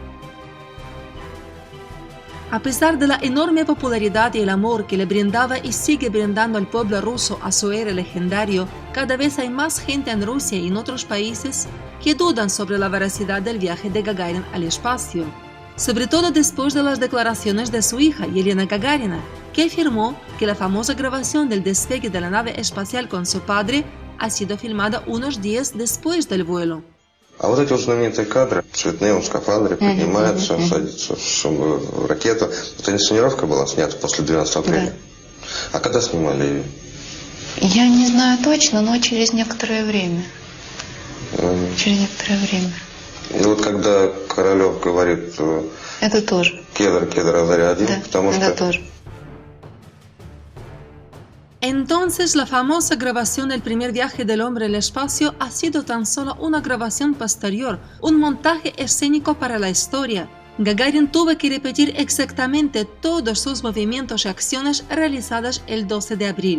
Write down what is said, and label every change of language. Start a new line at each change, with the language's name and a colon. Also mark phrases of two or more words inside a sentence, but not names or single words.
Spanish: A pesar de la enorme popularidad y el amor que le brindaba y sigue brindando al pueblo ruso a su héroe legendario, cada vez hay más gente en Rusia y en otros países que dudan sobre la veracidad del viaje de Gagarin al espacio. Sobre todo después de las declaraciones de su hija, Yelena Gagarina, que afirmó que la famosa grabación del despegue de la nave espacial con su padre ha sido filmada unos días después del vuelo.
Russian: А вот эти вот знаменитые кадры, цветные, он в скафандре, поднимается, садится в ракету. Это инсценировка была снята после 12 апреля. Да. А когда снимали ее? Я не знаю точно, но через некоторое время. Через некоторое время. И вот когда Королев говорит... Это тоже. Кедр, Азаря-1, да, потому что... Это тоже.
Spanish: Entonces, la famosa grabación del primer viaje del hombre al espacio ha sido tan solo una grabación posterior, un montaje escénico para la historia. Gagarin tuvo que repetir exactamente todos sus movimientos y acciones realizadas el 12 de abril.